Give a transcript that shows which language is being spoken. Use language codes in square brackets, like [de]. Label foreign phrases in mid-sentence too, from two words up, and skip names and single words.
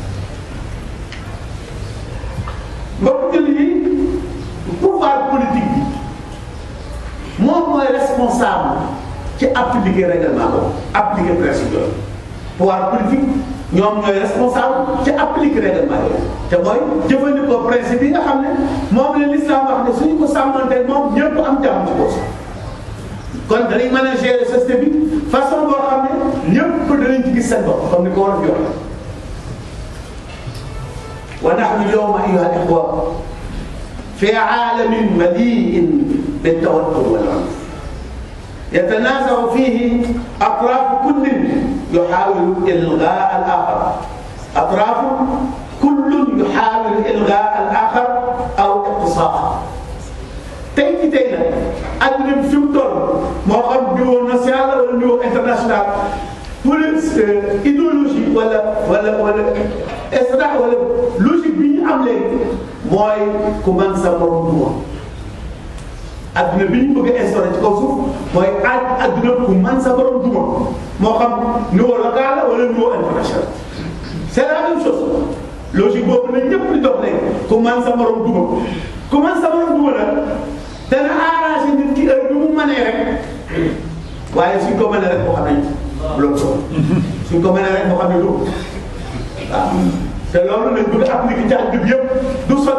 [wo] mbokk jël yi [fr] pouvoir politique [wo] bi moom mooy responsable ci [fr] appliquer règlement [wo] boobu [fr] appliquer principe [wo] yooyu [fr] pouvoir politique [wo] ñoom ñooy responsable ci [fr] appliquer règlement [wo] yooyu te mooy jëfandikoo principe yi nga xam ne moom la l'islam wax ne suñu ko sàmmanteel moom ñëpp am jàmm ci ko kon danañ mën a [fr] gérer société [wo] bi façon boo xam ne ñëpp danañ ci gis seen bopp comme ni ko war a joxe [ar] ونحن اليوم أيها الإخوة في عالم مليء بالتوتر والعنف يتنازع فيه أطراف كل يحاول إلغاء الآخر أطراف كل يحاول إلغاء الآخر أو إقصاءه [wo] tey nag àdduna bi fi mu toll moo xam niveau national wala [fr] niveau international pour idéologie [wo] wala extra wala logique bi ñu am léegi mooy ku mën sa morom duma adduna bi ñu bëgg a instauré ci kaw suuf mooy adduna ku mën sa borom duma moo xam [fr] niveau local [wo] la wala [fr] niveau international c'est la même chose [wo] logique boobu nag ñëpp di dox léegi ku mën sa borom duma ku mën sa borom duma nag dana arrangé nit ki heure bi mu mënee rek waaye suñ ko mënee rek moo xam ne loolu suñ ko mënee rek moo xam ne loolu waaw te loolu nag bëgg a appliqué ci àdduna bi yëpp du